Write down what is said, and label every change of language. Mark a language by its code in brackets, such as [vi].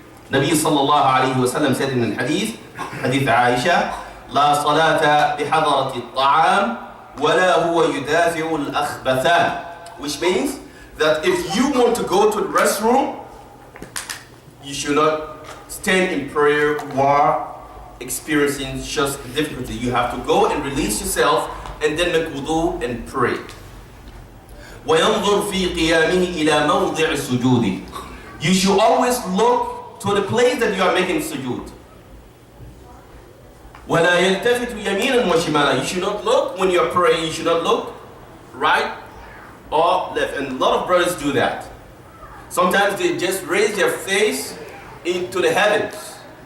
[en] Nabi sallallahu alayhi wa sallam said in the hadith Aisha, [ar] لا صلاة بحضرة الطعام ولا هو يدافع الأخبثان, [en] which means that if you want to go to the restroom, you should not stand in prayer while experiencing just difficulty. You have to go and release yourself and then make wudu and pray. [ar] وينظر في قيامه إلى موضع السجود. [en] You should always look to the place that you are making sujood. [ar] وَلَا يَلْتَفِتُ يَمِينًا وَشِمَالًا. [en] You should not look when you are praying. You should not look right or left. And a lot of brothers do that. Sometimes they just raise their face into the heavens.